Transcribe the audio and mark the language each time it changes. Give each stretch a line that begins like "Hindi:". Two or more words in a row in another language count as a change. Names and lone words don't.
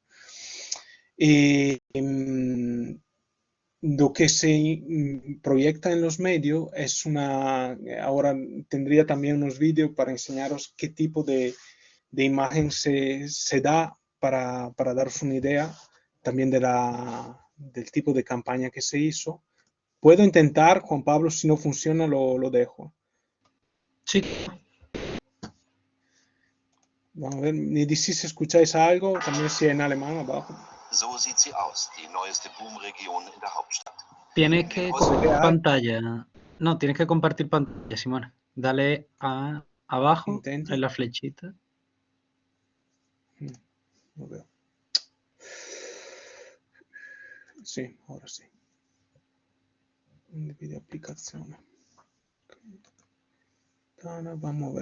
Spanish: Lo que se proyecta en los medios es ahora tendría también unos vídeos para enseñaros qué tipo de imagen se da para daros una idea también del tipo de campaña que se hizo. Puedo intentar, Juan Pablo, si no funciona lo dejo. Sí. Vamos a ver, me decís si escucháis algo, también si en alemán abajo.
German: So sieht sie aus, die neueste Boomregion in der Hauptstadt.
Spanish: Tienes que compartir pantalla. No, tienes que compartir pantalla, Simona. Dale abajo, Intento. en la flechita. Lo veo. Sí, ahora sí. Video aplicación. Vamos a ver.